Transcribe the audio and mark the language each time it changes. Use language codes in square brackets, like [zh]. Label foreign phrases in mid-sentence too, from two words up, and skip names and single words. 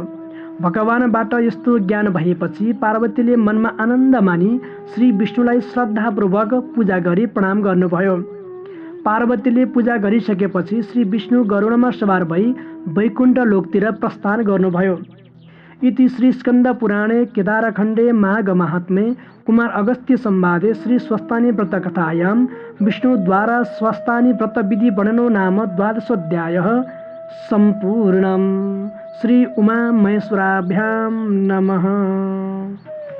[ne] भगवानबाट यस्तो ज्ञान भएपछि पार्वतीले मनमा आनन्द मानी श्री विष्णुलाई श्रद्धापूर्वक पूजा गरी प्रणाम गर्नुभयो। पार्वतीले पूजा गरिसकेपछि श्री विष्णु गरुडमा सवार भई वैकुण्ठ लोकतिर प्रस्थान गर्नुभयो। [sa] इति श्री स्कन्द पुराणे केदारखण्डे माघ माहात्म्ये कुमार अगस्त्य संवादे श्री स्वस्तानी व्रत कथायां विष्णुद्वारा स्वस्तानी व्रत विधि वर्णनो नाम 12अध्यायः सम्पूर्णम्। श्री उमा महेश्वराभ्यां नमः।